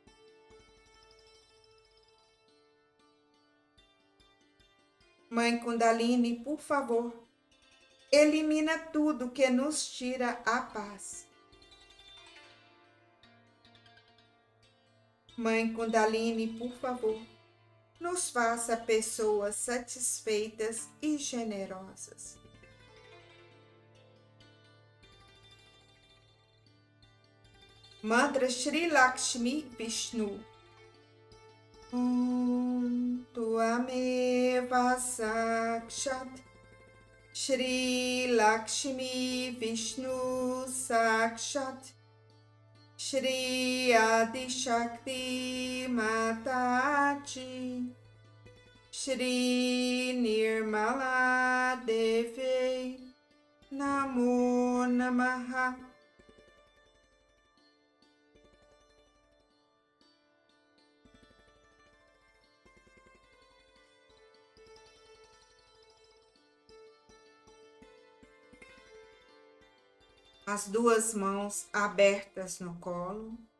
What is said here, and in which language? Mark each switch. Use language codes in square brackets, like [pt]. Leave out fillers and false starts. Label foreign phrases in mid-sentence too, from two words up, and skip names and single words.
[pt] Mãe Kundalini, por favor, elimina tudo que nos tira a paz. Mãe Kundalini, por favor, nos faça pessoas satisfeitas e generosas. Mantra Shri Lakshmi Vishnu. [sa] Tuameva Sakshat Shri Lakshmi Vishnu Sakshat Shri Adi Shakti Mataji Shri Nirmala Deve Namo Namaha. [pt] As duas mãos abertas no colo.